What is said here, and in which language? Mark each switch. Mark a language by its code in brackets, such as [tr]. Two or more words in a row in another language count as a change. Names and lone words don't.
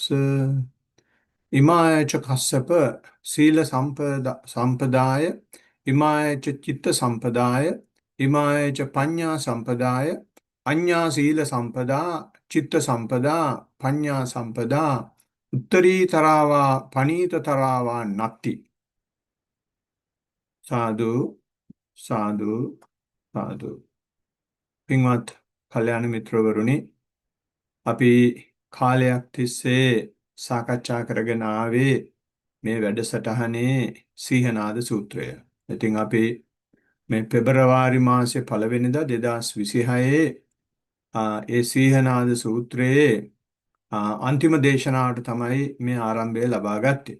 [pi] ඉමාය ච කස්සප සීල සම්පදාය ඉමාය ච චිත්ත සම්පදාය ඉමාය ච පඤ්ඤා සම්පදාය අඤ්ඤා සීල සම්පදා චිත්ත සම්පදා පඤ්ඤා සම්පදා උත්තරීතරාවා පනීතතරාවා නත්ති. [si] සාදු සාදු සාදු. පින්වත් කල්යාණ මිත්‍රවරුනි, අපි කාලයක් තිස්සේ සාකච්ඡා කරගෙන ආවේ මේ වැඩසටහනේ සීහනාද සූත්‍රය. ඉතින් අපි මේ පෙබරවාරි මාසේ පළවෙනිදා 2026 ඒ සීහනාද සූත්‍රයේ අන්තිම දේශනාවට තමයි මේ ආරම්භය ලබා ගත්තේ.